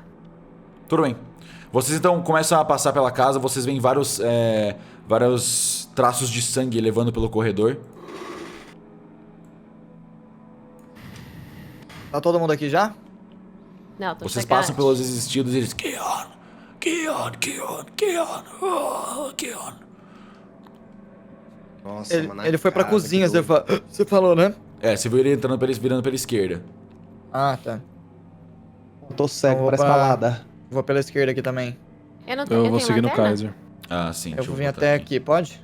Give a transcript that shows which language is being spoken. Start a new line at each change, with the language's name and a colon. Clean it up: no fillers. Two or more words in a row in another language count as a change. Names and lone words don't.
Portuguese: Tudo bem. Vocês então começam a passar pela casa, vocês veem vários traços de sangue levando pelo corredor. Tá todo mundo aqui já? Não, tô Vocês chegando. passam pelos existidos e eles... Keon! Keon! Keon! Keon! Oh, Keon! Nossa, mano. Ele foi pra cara, cozinha, que doido. você falou, né? Você viu ele entrando virando pela esquerda. Ah, tá. Eu tô cego, Então, parece opa. balada. Vou pela esquerda aqui também. Eu não Eu tenho vou seguir no lanterna? Kaiser. Ah, sim. Eu deixa vou vir botar até aqui, pode?